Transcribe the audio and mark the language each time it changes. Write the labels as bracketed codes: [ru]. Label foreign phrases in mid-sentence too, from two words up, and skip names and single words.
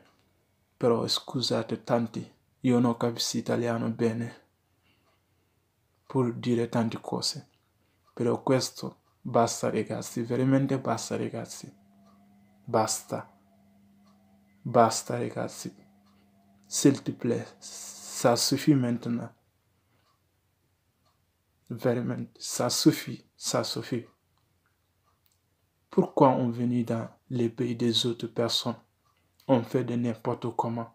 [it] Però scusate tanti, io non capisco italiano bene per dire tante cose. Però questo basta ragazzi, veramente basta ragazzi. Basta. Basta ragazzi. [fr] S'il te plaît, ça suffit maintenant. Vraiment, ça suffit, ça suffit. Pourquoi on vient dans les pays des autres personnes? On fait de n'importe comment.